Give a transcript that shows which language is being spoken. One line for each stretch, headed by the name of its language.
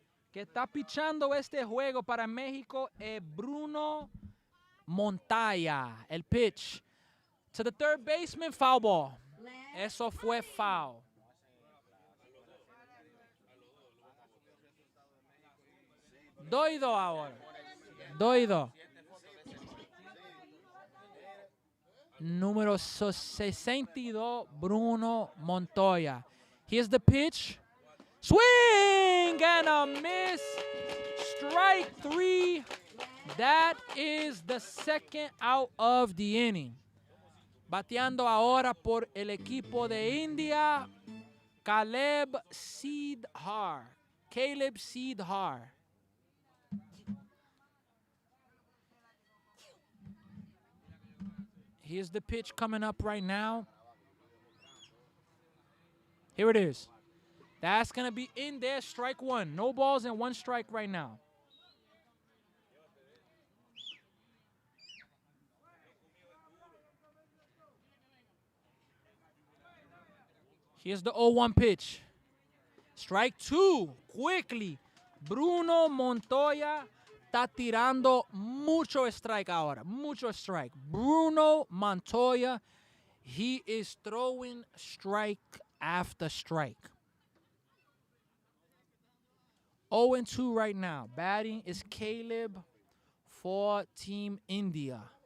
Spanish: Que está pichando este juego para México es Bruno Montoya. El pitch.
English: To the third baseman, foul ball.
Spanish: Eso fue foul. Doido ahora. Doido. Número 62,
English: Bruno Montoya. Here's the pitch. Swing and a miss. Strike 3. That is the second out of the inning.
Spanish: Bateando ahora por el equipo de India, Caleb Seedhar. Caleb Seedhar.
English: Here's the pitch coming up right now. Here it is. That's going to be in there, strike 1. No balls and 1 strike right now. Here's the 0-1 pitch. Strike 2, quickly.
Spanish: Bruno Montoya está tirando mucho strike ahora. Mucho strike.
English: Bruno Montoya, he is throwing strike after strike. 0-2 right now. Batting is Caleb for Team India.